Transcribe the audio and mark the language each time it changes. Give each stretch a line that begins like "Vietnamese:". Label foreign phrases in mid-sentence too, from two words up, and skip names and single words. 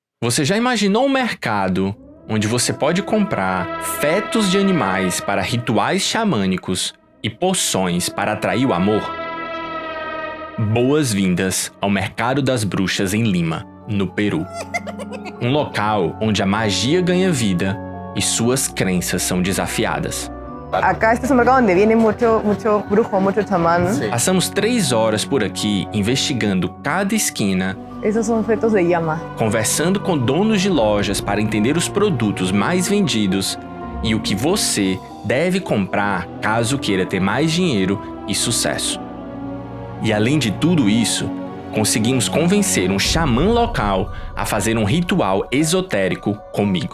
Portuguese: Você já imaginou um mercado onde você pode comprar fetos de animais para rituais xamânicos e poções para atrair o amor? Boas-vindas ao Mercado das Bruxas em Lima, no Peru. Um local onde a magia ganha vida e suas crenças são desafiadas.
Spanish: Acá este es un mercado donde viene mucho brujo, mucho chamán. Sí.
Portuguese: Passamos 3 horas por aqui investigando cada esquina.
Spanish: Esos son fetos de llama.
Portuguese: Conversando com donos de lojas para entender os produtos mais vendidos e o que você deve comprar caso queira ter mais dinheiro e sucesso. E além de tudo isso, conseguimos convencer um xamã local a fazer um ritual esotérico comigo.